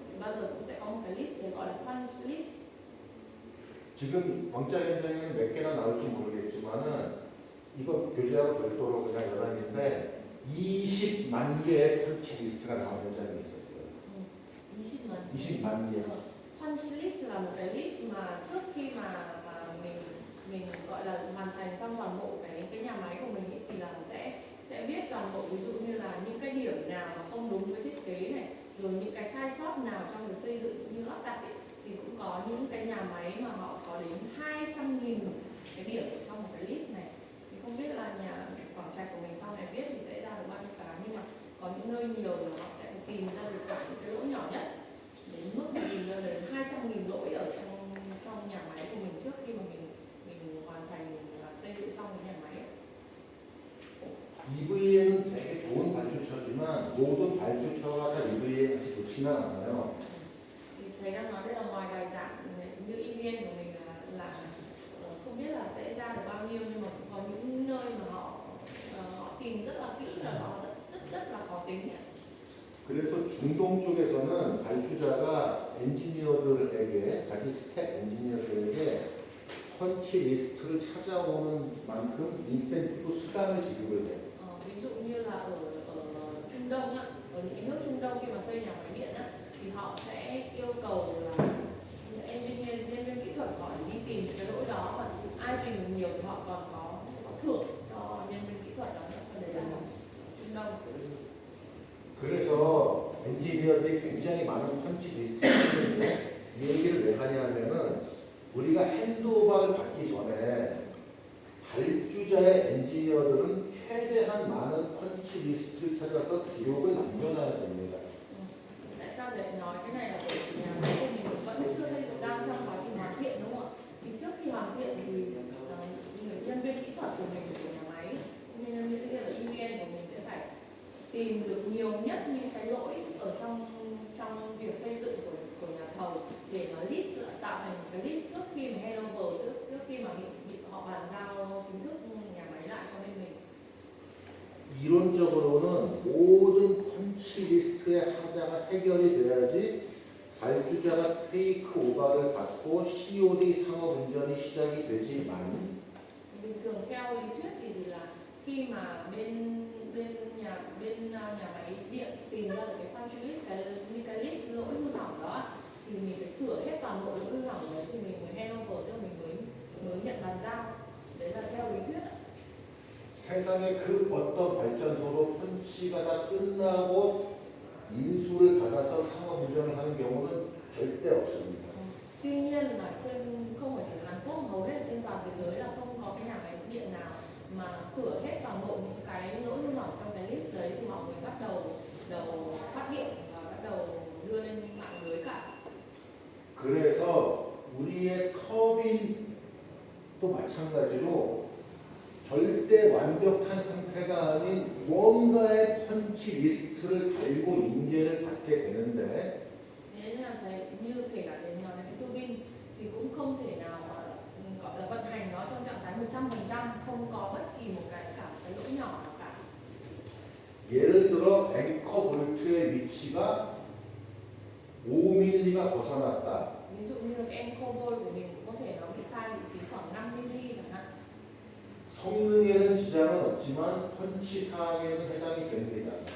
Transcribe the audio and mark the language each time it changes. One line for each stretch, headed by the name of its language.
Vietnamese: Bao giờ cũng sẽ có một cái list để gọi là punch list.
Korean: 지금 왕자 현장에는 몇 개나 나올지 모르겠지만은 이거 교재하고 별도로 그냥 열었는데 20만 개의 펀치 리스트가 나온 현장이 있었어요. 20만 20만 개.
Vietnamese: punch list là một cái list mà trước khi mà mình gọi là hoàn thành xong toàn bộ cái nhà máy của mình ý, thì là sẽ viết toàn bộ, ví dụ như là những cái điểm nào mà không đúng với thiết kế này, rồi những cái sai sót nào trong việc xây dựng cũng như lắp đặt ấy, thì cũng có những cái nhà máy mà họ có đến 200.000 cái điểm ở trong một cái list này. Thì không biết là nhà Quảng Trạch của mình sau này viết thì sẽ ra được bao nhiêu cái, nhưng mà có những nơi nhiều thì họ sẽ tìm ra được cả những cái lỗi nhỏ nhất, đến mức tìm ra đến 200.000 lỗi ở trong nhà máy của mình trước khi mà mình hoàn thành và xây dựng xong cái nhà máy ấy.
Korean: EVA는 되게 좋은 발주처지만 모든 발주처가 다 EVA 같이 좋지는 않아요.
Vietnamese: Thì thầy đang nói đây là ngoài bài giảng như event của mình là không biết là sẽ ra được bao nhiêu, nhưng mà cũng có những nơi mà họ tìm rất là kỹ và họ rất là khó tính.
Korean: 그래서 중동 쪽에서는 발주자가 엔지니어들에게 자기 스텝 엔지니어들에게 펀치 리스트를 찾아오는 만큼 인센티브 수당을 지급을 해요.
Vietnamese: Ví dụ như là ở Trung Đông á, ở những nước Trung Đông khi mà xây nhà máy điện á, thì họ sẽ yêu cầu là engineer, nhân viên kỹ thuật họ đi tìm cái lỗi đó, và ai tìm được nhiều thì họ còn có thưởng cho nhân viên kỹ thuật đó nữa. Đấy là ở Trung Đông.
Korean: 그래서 엔지니어들이 굉장히 많은 펀치 리스트를 쓰는데 이 얘기를 왜 하냐면은 우리가 핸드오버를 받기 전에 발주자의 엔지니어들은 최대한 많은 펀치 리스트를 찾아서 기록을 남겨놔야 됩니다.
Vietnamese: Tại sao để nói cái này là bởi vì nhà máy của mình vẫn chưa xây dựng, đang trong quá trình hoàn thiện, đúng không ạ? Thì trước khi hoàn thiện thì người nhân viên kỹ thuật của mình, của nhà máy, cũng như nhân viên kỹ thuật EVN của mình sẽ phải tìm được nhiều nhất những cái lỗi ở trong việc xây dựng của nhà thầu, để mà list tạo thành một cái list trước khi mà handover, trước khi mà họ bàn giao chính thức nhà máy lại cho bên mình.
Korean: 이론적으로는 모든 펀치 리스트의 하자가 해결이 돼야지 발주자가 테이크 오버를 받고 COD 상업 운전이 시작이 되지만
Vietnamese: Bình thường theo lý thuyết thì là khi mà bên nhà máy điện tìm ra được cái punch list, cái list lỗi hư hỏng đó, thì mình phải sửa hết toàn bộ lỗi hư hỏng đấy thì mình mới handover, tức là mình mới nhận bàn giao. Đấy là theo lý thuyết.
Korean: 세상에 그 어떤 발전소로 펀치가 다 끝나고 인수를 받아서 상업 운전을 하는 경우는 절대 없습니다.
Vietnamese: Tuy nhiên là không phải chỉ Hàn Quốc, hầu hết trên toàn thế giới là không có cái nhà máy điện nào mà sửa hết toàn bộ những cái lỗi hư hỏng trong cái list đấy thì họ mới bắt đầu phát điện và bắt đầu đưa lên mạng lưới cả.
Korean: 그래서 우리의 터빈도 마찬가지로 절대 완벽한 상태가 아닌 뭔가의 펀치 리스트를 달고 인계를 받게 되는데
Vietnamese: Thế nên là thấy như kể cả đến nói đến cái tua bin thì cũng không thể nào mà gọi là vận hành nó trong trạng thái 100%, không có bất kỳ một cái lỗi nhỏ nào cả.
Korean: 예를 들어 앵커 볼트의 위치가 5mm가 벗어났다.
Vietnamese: Ví dụ như là cái anchor bolt của mình có thể nó bị sai vị trí khoảng 5mm chẳng hạn.
Korean: 성능에는 지장은 없지만 펀치 사항에는 해당이 됩니다.